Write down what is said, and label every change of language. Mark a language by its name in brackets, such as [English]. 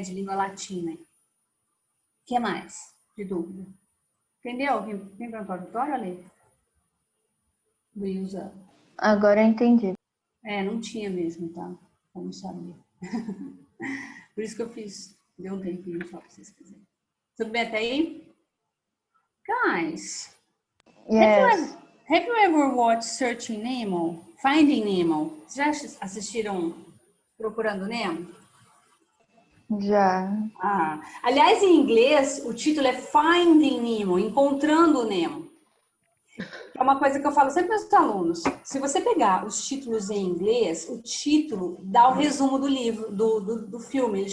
[Portuguese] De língua latina. O que mais de dúvida? Entendeu? Vem para a Vitória, Ale? Do use up. Agora eu entendi. É, não tinha mesmo, tá? Eu não sabia. Por isso que eu fiz. Deu um tempinho só para vocês fazerem. Tudo bem até aí? Guys, [English] Yes. have you ever watched Searching Nemo? Finding Nemo? [Portuguese] Vocês já assistiram Procurando Nemo? Já. Aliás, em inglês, o título é Finding Nemo, Encontrando o Nemo. É uma coisa que eu falo sempre para os alunos. Se você pegar os títulos em inglês, o título dá o resumo do livro, do filme.